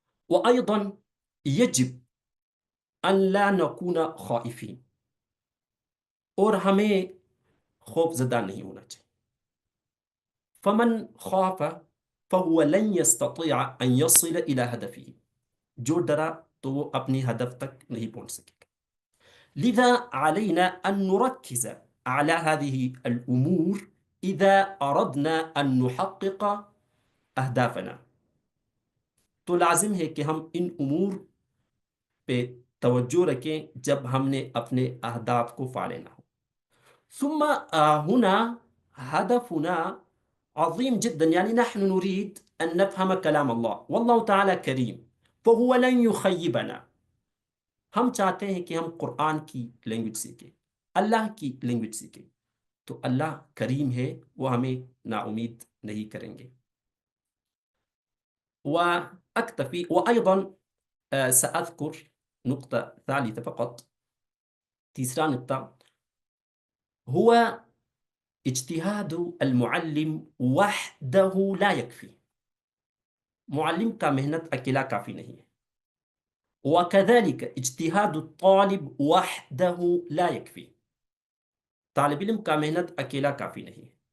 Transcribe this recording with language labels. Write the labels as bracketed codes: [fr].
[ar] وأيضا يجب أن لا نكون خائفين، [ur] اور ہمیں خوف زدہ نہیں ہونا چاہیے. [ar] فمن خاف فهو لن يستطيع أن يصل إلى هدفه، [ur] جو ڈرا تو وہ اپنی ہدف تک نہیں پہنچ سکے گا. [ar] لذا علينا أن نركز على هذه الأمور إذا أردنا أن نحقق أهدافنا. [ur] تو لازم ہے کہ ہم ان امور پہ توجہ رکھیں جب ہم نے اپنے اہداف کو پا لینا ہو. [ar] ثم هنا هدفنا عظيم جدا، يعني نحن نريد أن نفهم كلام الله، والله تعالى كريم فهو لن يخيبنا. [ur] ہم چاہتے ہیں کہ ہم قرآن کی لینگویج سیکھیں، اللہ کی لینگویج سیکھیں، تو اللہ کریم ہے، وہ ہمیں نا امید نہیں کریں گے. [ar] وأكتفي. وأيضا سأذكر نقطة ثالثة فقط. [ur] تیسرا نقطہ [ar] هو اجتہاد المعلم وحدہ لا یکفی، [ur] معلم کا محنت اکیلا کافی نہیں ہے. [ar] وَكَذَلِكَ اجتہاد الطالب وحدہ لا یکفی، [ur] طالب علم کا محنت اکیلا کافی نہیں ہے.